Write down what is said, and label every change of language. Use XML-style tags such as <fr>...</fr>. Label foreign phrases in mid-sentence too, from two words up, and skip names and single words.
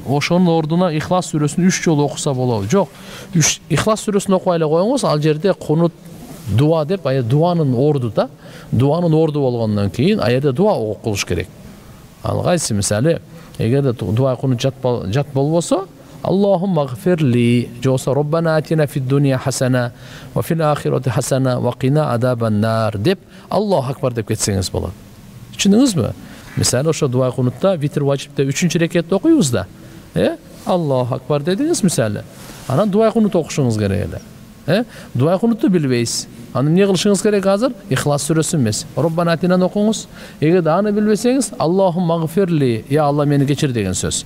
<ky>Ошонун ордуна Ихлас сүрөсүн 3 жолу окуса болобу? Жок. Ихлас сүрөсүн окуй эле коюңуз, ал жерде кунут дуа деп, дуанын орду да. Дуанын орду болгондон кийин а жерде дуа окулуш керек. Ал кайсы мисалы, эгерде дуа кунут жат болбосо,</ky> <ar>اللهم اغفر لي, жоса ربنا آتنا في الدنيا حسنة وفي الآخرة حسنة وقنا عذاب النار деп الله أكبر</ar> <ky>деп кетсеңиз болот. Түшүндүңүзбү? Мисалы ошо дуа кунутта витр важипте 3-чү рекетте окуйбуз да.</ky> <ar>الله أكبر</ar> <ky>дедиңиз мисалы. Анан дуа кунут окушуңуз керек эле. Дуа кунутту билбейсиз. Аны эмне кылышыңыз керек азыр? Ихлас сүрөсүн эмес. Роббана атинаны окуңуз. Эгерде аны билбесеңиз,</ky> <ar>اللهم اغفر لي, يا الله</ar> <ky>мени кечир деген сөз.</ky>